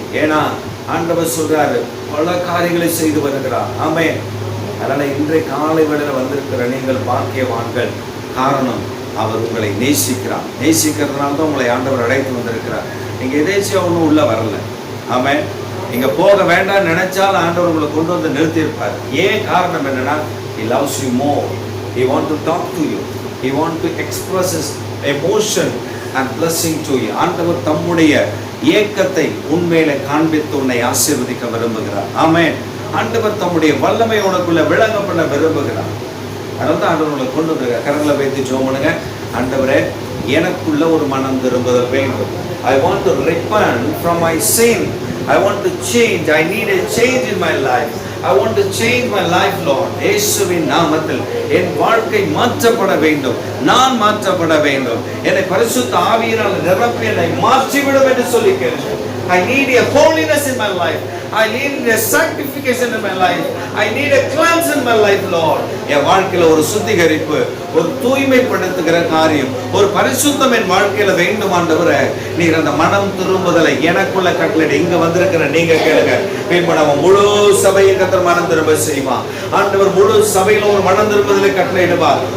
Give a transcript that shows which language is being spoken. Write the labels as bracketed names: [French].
[Tamil] ஏன்னா ஆண்டவர் சொல்றாரு, பல காரியங்களை செய்து வருகிறார். ஆமென். அதனால இன்றைய காலை வேளையில வந்திருக்கிற நீங்கள் பாக்கியவான்கள். காரணம், அவர் உங்களை நேசிக்கிறார். நேசிக்கிறதுனால தான் உங்களை ஆண்டவர் அழைத்து வந்திருக்கிறார். நீங்க எதேச்சியா ஒன்றும் உள்ள வரல. ஆமென். நீங்க போக வேண்டாம் நினைச்சாலும் ஆண்டவர் உங்களை கொண்டு வந்து நிறுத்தி இருப்பார். ஏன் காரணம் என்னன்னா, [English] he loves you more. He want to talk to you. He want to express his emotion and blessing to you. [Tamil] ஆண்டவர் தம்முடைய ஏக்கத்தை உண்மையில காண்பித்து உன்னை ஆசீர்வதிக்க விரும்புகிறார். ஆமென். ஆண்டவர் தம்முடைய வல்லமை உனக்குள்ள விளங்க பண்ண விரும்புகிறார். அதனால தான் ஆண்டவர் உங்களை கொண்டு வந்து கரங்களை வைத்து ஜெபம் பண்ணுங்க. ஆண்டவரே, எனக்குள்ள ஒரு மனம் திரும்புதல் வேண்டும். [English] I want to repent from my sin. I want to change. I need a change in my life. I want to change my life, Lord. [Tamil] இயேசுவின் நாமத்தில் என் வாழ்க்கை மாற்றப்பட வேண்டும், நான் மாற்றப்பட வேண்டும். என்னை பரிசுத்த ஆவியினால் நிரப்பி என்னை மாற்றிவிடும் என்று சொல்லி கேளுங்கள். [English] I need a holiness in my life. I need a sanctification in my life. I need a cleanse in my life, Lord. [Tamil] என் வாழ்க்கையில ஒரு சுத்திகரிப்பு, ஒரு தூய்மைப்படுத்துகிற காரியம், ஒரு பரிசுத்தம் என் வாழ்க்கையில வேண்டும் ஆண்டவரே. நீர் அந்த மனம் திரும்புதலை எனக்குள்ள கட்டளை இங்க வந்திருக்கிற நீங்க கேளுங்க. இப்ப நம்ம முழு சபையை கர்த்தர் மனம் திரும்ப செய்வான். ஆண்டவர் முழு சபையில ஒரு மனம் திரும்புதலை கட்டளையிடுவார்.